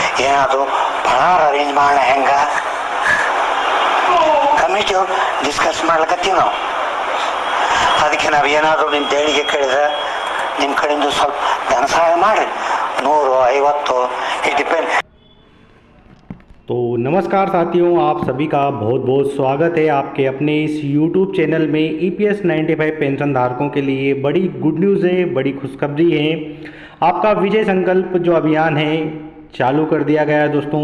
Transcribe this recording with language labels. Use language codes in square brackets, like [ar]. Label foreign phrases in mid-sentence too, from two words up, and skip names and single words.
[kn] ಏನಾದರೂ ಪಣಾರ ಅರೇಂಜ್ ಮಾಡೋಣ ಹೆಂಗ [en] committee discuss [kn] ಮಾಡ್ಲಕತ್ತೀವಿ ನಾವು. ಅದಕ್ಕೆ ನಾವು ಏನಾದರೂ ನಿಮ್ಮ ದೇಣಿಗೆ ಕೇಳಿದ್ರೆ ನಿಮ್ಮ ಕಡೆಯಿಂದ ಸ್ವಲ್ಪ ಧನ ಸಹಾಯ ಮಾಡಿರಿ, 100, 50 [en] it depend. [hi] तो नमस्कार साथियों, आप सभी का बहुत बहुत स्वागत है आपके अपने इस YouTube चैनल में. EPS 95 पेंशन धारकों के लिए बड़ी [en] good news [hi] है, बड़ी खुशखबरी है. आपका विजय संकल्प जो अभियान है चालू कर दिया गया है दोस्तों.